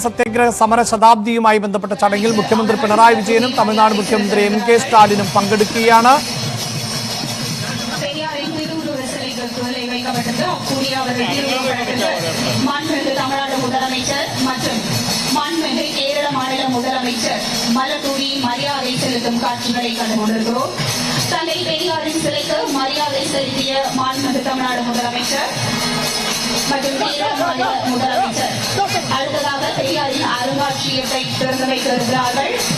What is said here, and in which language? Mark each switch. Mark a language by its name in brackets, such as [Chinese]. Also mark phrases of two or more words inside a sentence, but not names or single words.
[Malayalam] സത്യാഗ്രഹ സമര ശതാബ്ദിയുമായി ബന്ധപ്പെട്ട ചടങ്ങിൽ മുഖ്യമന്ത്രി പിണറായി വിജയനും തമിഴ്നാട് മുഖ്യമന്ത്രി എം.കെ. സ്റ്റാലിനും പങ്കെടുക്കുകയാണ്. [Tamil] கேரள மாநில முதலமைச்சர் மலர்தூவி மரியாதை செலுத்தும் காட்சிகளை கண்டுகொண்டிருக்கிறோம். தந்தை பெரியாரின் சிலைக்கு மரியாதை செலுத்திய மாண்புமிகு தமிழ்நாடு முதலமைச்சர் மற்றும் கேரள மாநில முதலமைச்சர் அடுத்ததாக பெரியாரின் அருங்காட்சியகத்தை திறந்து வைக்க இருக்கிறார்கள்.